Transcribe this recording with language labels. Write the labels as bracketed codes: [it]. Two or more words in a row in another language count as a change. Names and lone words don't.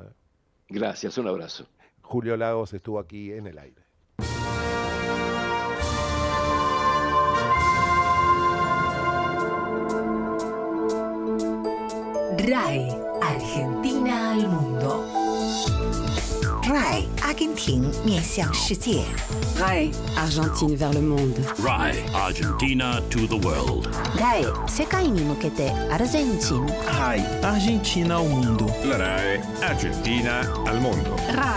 [es] Gracias, un abrazo. Julio Lagos estuvo aquí en el aire. RAE, Argentina al mundo. [zh] RAE, Argentine 面向世界。 [fr] RAE, Argentine vers le monde. [en] RAE, Argentina to the world. [ja] RAE, 世界に向けてアルゼンチン。 [pt] RAE, Argentina ao mundo. [es] La RAE, Argentina al mundo. RAE.